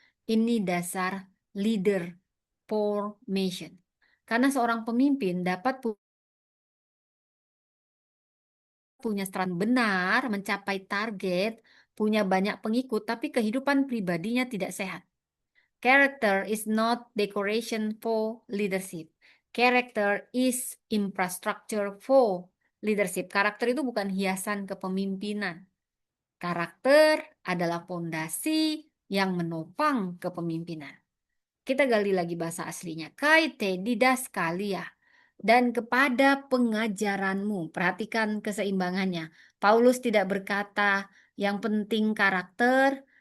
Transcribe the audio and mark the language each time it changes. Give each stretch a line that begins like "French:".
Indonesian: Ini dasar leader formation. Karena seorang pemimpin dapat punya strategi benar, mencapai target, punya banyak pengikut, tapi kehidupan pribadinya tidak sehat.
English: Character is not decoration for leadership. Character is infrastructure for leadership.
Indonesian: Karakter itu bukan hiasan kepemimpinan. Karakter adalah fondasi yang menopang kepemimpinan. Kita gali lagi bahasa aslinya.
Greek: Kaite didaskalia.
Indonesian: Dan kepada pengajaranmu. Perhatikan keseimbangannya. Paulus tidak berkata yang penting karakter.